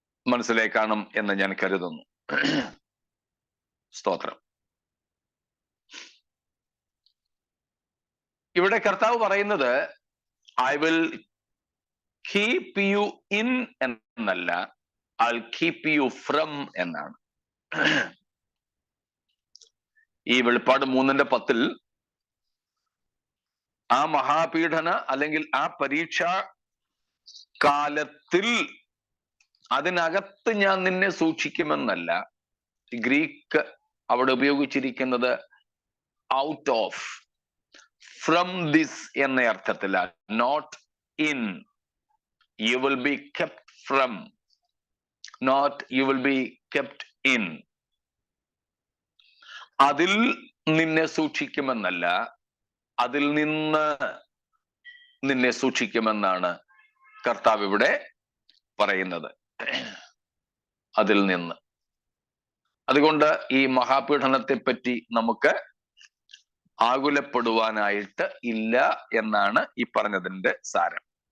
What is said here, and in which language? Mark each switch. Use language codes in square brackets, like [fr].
[ml] മനസ്സിലായി കാണും എന്ന് ഞാൻ കരുതുന്നു. സ്തോത്രം. ഇവിടെ കർത്താവ് പറയുന്നത് [en] I will keep you in [ml] എന്നല്ല, [en] I'll keep you from [ml] എന്നാണ്. ഈ വെളിപ്പാട് 3:10 ആ മഹാപീഡന അല്ലെങ്കിൽ ആ പരീക്ഷാ കാലത്തിൽ അതിനകത്ത് ഞാൻ നിന്നെ സൂക്ഷിക്കുമെന്നല്ല. ഗ്രീക്ക് അവിടെ ഉപയോഗിച്ചിരിക്കുന്നത് [en] out of, from this [ml] എന്ന അർത്ഥത്തിലാണ്. [en] Not in, you will be kept from, not you will be kept in. [ml] അതിൽ നിന്നെ സൂക്ഷിക്കുമെന്നല്ല, അതിൽ നിന്ന് നിന്നെ സൂക്ഷിക്കുമെന്നാണ് കർത്താവ് ഇവിടെ പറയുന്നത്. അതിൽ നിന്ന്. അതുകൊണ്ട് ഈ മഹാപീഡനത്തെ പറ്റി നമുക്ക് ആകുലപ്പെടുവാനായിട്ട് ഇല്ല എന്നാണ് ഈ പറഞ്ഞതിന്റെ സാരം.